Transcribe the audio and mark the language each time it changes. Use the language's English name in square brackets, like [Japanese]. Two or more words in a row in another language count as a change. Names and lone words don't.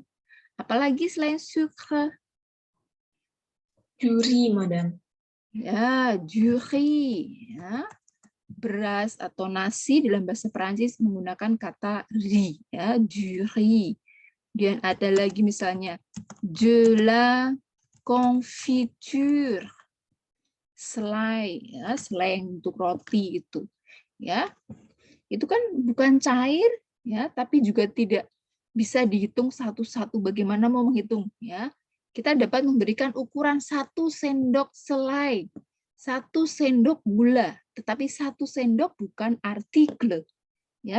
[Indonesian] Apalagi selain sucre? Juri, Madam. [French] Ya, du riz. Ya. [Indonesian] Beras atau nasi dalam bahasa Perancis menggunakan kata riz. [French] Ya, du riz. [Indonesian] Dan ada lagi misalnya [French] de la confiture, [Indonesian] selai, ya, selai untuk roti itu, ya, itu kan bukan cair, ya, tapi juga tidak bisa dihitung satu-satu. Bagaimana mau menghitung, ya? Kita dapat memberikan ukuran 1 sendok selai, 1 sendok gula, tetapi 1 sendok bukan artikel, ya.